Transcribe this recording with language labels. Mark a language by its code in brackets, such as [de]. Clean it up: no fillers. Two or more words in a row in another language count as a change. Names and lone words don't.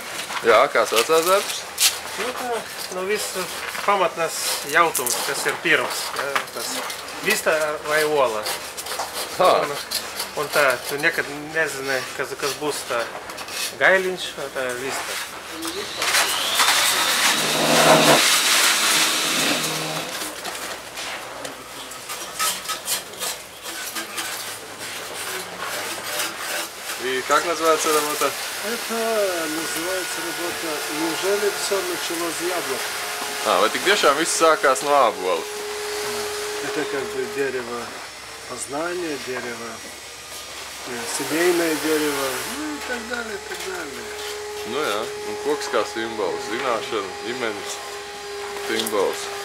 [lv] Jā, kā saucās darbs? Nu, viss pamatnās jautums, kas ir pirms. Tas vista vai ola. Un tā, tu nekad nezini, kas būs tā gailiņš vai tā vista. [ru] И как называется работа? Это называется работа «Неужели все началось с яблок?» [lv] Vai tik tiešām viss sākās no ābola? [ru] Это как бы дерево познания, дерево, семейное дерево, ну и так далее, и так далее. [lv] Nu jā, un koks kā simbols, zināšana, ģimenes simbols.